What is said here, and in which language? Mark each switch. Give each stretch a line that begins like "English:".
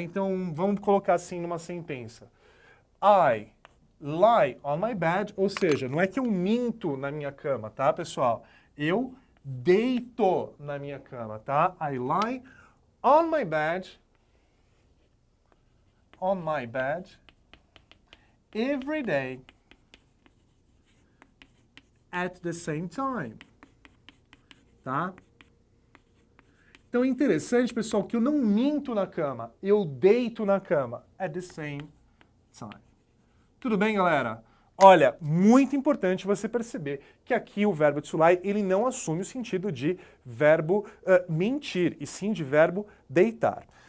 Portuguese: Então, vamos colocar assim numa sentença.
English: I lie on my bed,
Portuguese: ou seja, não é que eu minto na minha cama, tá, pessoal? Eu deito na minha cama, tá?
English: I lie on my bed every day at the same time,
Portuguese: tá? Então é interessante, pessoal, que eu não minto na cama, eu deito na cama
English: at the same time.
Portuguese: Tudo bem, galera? Olha, muito importante você perceber que aqui o verbo to lie, ele não assume o sentido de verbo mentir, e sim de verbo deitar.